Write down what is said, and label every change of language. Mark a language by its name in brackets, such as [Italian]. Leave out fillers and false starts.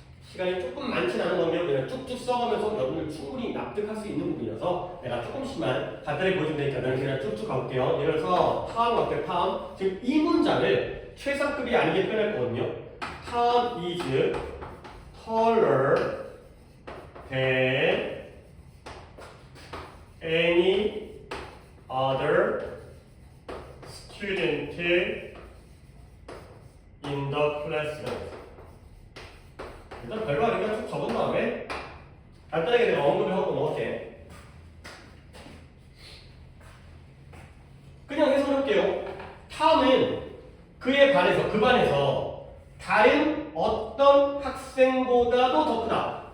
[Korean] 시간이 조금 많진 않은 건데요. 그냥 쭉쭉 써가면서 여러분들 충분히 납득할 수 있는 부분이라서 내가 조금씩만 간단히 보여주면 되니까 그냥 쭉쭉 가볼게요. 예를 들어서 Tom 어때요? Tom. 지금 이 문장을 최상급이 아니게 표현할 거거든요. [English] Tom is taller than any other student in the classroom. [Korean] 일단 별거 아니니까 쭉 적은 다음에 간단하게 내가 언급을 하고 넘어갈게. 그냥 해석해볼게요. 탐은 그의 반에서, 그 반에서 다른 어떤 학생보다도 더 크다.